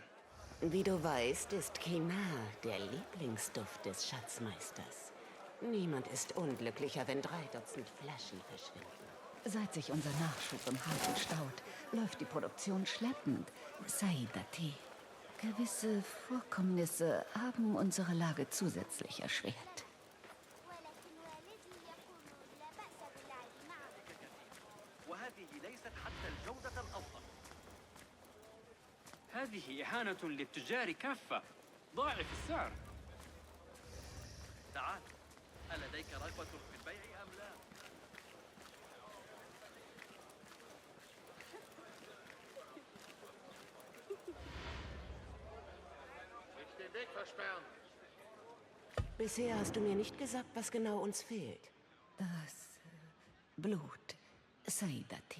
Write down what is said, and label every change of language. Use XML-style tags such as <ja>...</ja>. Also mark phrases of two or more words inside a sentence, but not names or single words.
<de>Wie du weißt, ist Kinar der Lieblingsduft des Schatzmeisters. Niemand ist unglücklicher, wenn 3 Dutzend Flaschen verschwinden. Seit sich unser Nachschub im Hafen staut, läuft die Produktion schleppend. Saidati. Gewisse Vorkommnisse haben unsere Lage zusätzlich erschwert.</de> <ar>هذه إهانة للتجار كافة. ضاعف السعر. تعال، ألديك رغبة في البيع أم لا؟</ar> <de>Nicht den Weg versperren. Bisher hast du mir nicht gesagt, was genau uns fehlt. Das Blut, Saidati.</de>